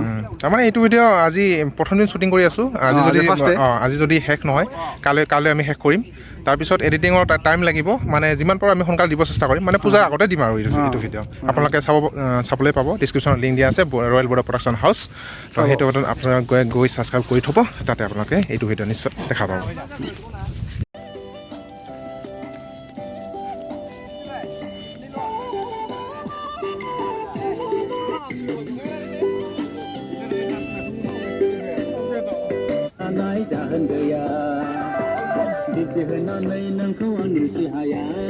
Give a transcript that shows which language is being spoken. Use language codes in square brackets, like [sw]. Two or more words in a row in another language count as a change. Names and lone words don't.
[as] তাৰমানে এইটো ভিডিঅ' আজি প্ৰথম দিন শ্বুটিং কৰি আছোঁ, আজি যদি শেষ নহয় কাইলৈ আমি শেষ কৰিম। তাৰপিছত [en] editing time [as] লাগিব, মানে যিমান পাৰোঁ আমি সোনকালে দিব চেষ্টা কৰিম, মানে পূজাৰ আগতে দিম আৰু এইটো ভিডিঅ'। আপোনালোকে চাবলৈ পাব, [en] description link [as] দিয়া আছে ৰয়েল বড়ো প্ৰডাকশ্যন হাউচ। চ' সেইটো আপোনালোকে গৈ ছাবস্ক্ৰাইব কৰি থ'ব, তাতে আপোনালোকে এইটো ভিডিঅ' নিশ্চয় দেখা পাব। [brx] जाहोन गैया बिब्दि होननानै नोंखौ आं नेवसि हाया